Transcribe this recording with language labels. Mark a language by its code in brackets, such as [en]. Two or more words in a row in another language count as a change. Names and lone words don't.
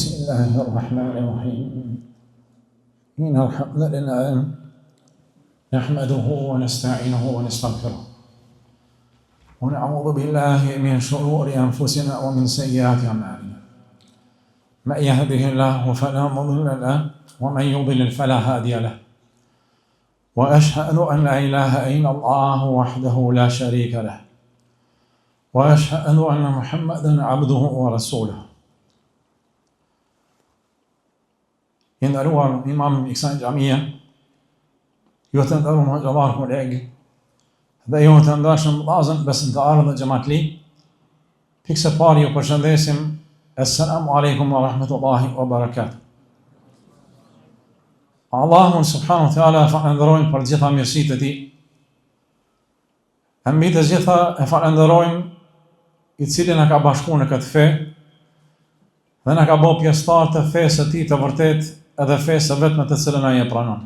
[ar] الله الرحمن الرحيم إن الحمد لله نحمده ونستعينه ونستغفره ونعوذ بالله من شرور أنفسنا ومن سيئات أعمالنا من يهده الله فلا مضل له ومن يضلل فلا هادي له وأشهد أن لا إله إلا الله وحده لا شريك له وأشهد أن محمدا عبده ورسوله. [sq] Nderuar imam I kësaj xhamie, ju të nderuar hoxhallar kolegë, dhe ju të ndashëm vllazën besimtarë dhe xhamatli, pikë parë ju përshëndesim, [ar] السلام عليكم ورحمة الله وبركاته. [sq] Allahun [ar] سبحانه وتعالى [sq] falenderojmë për gjitha mirësitë e tij. E mbi të gjitha e falenderojmë I cili na ka bashkuar në këtë fe dhe na ka bërë pjesëtar të fesë së tij të vërtet edhe fesë vetëm të cilën ai e pranon.